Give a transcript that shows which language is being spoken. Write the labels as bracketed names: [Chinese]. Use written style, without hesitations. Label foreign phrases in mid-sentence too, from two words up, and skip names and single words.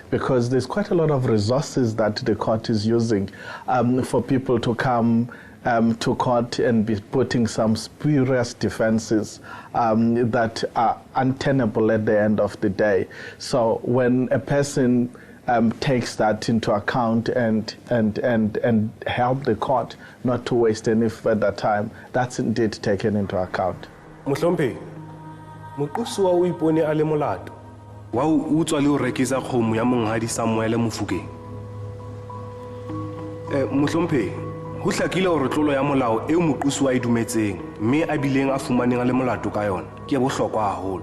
[English] Because there's quite a lot of resources that the court is using for people to come to court and be putting some spurious defenses that are untenable at the end of the day. So when a person takes that into account and help the court not to waste any further time, that's indeed taken into account. [Southern Sotho] Mohlompe, moqosi wa o ipone a le molato wa o utswa le o rekisa kgomo ya monghadi Samuele Mofokeng. Mohlompe, ho hlakile hore tlolo ya molao eo moqosi wa e dumetseng mme a bileng a fumaneng a le molato ka yona ke ya bohlokwa haholo.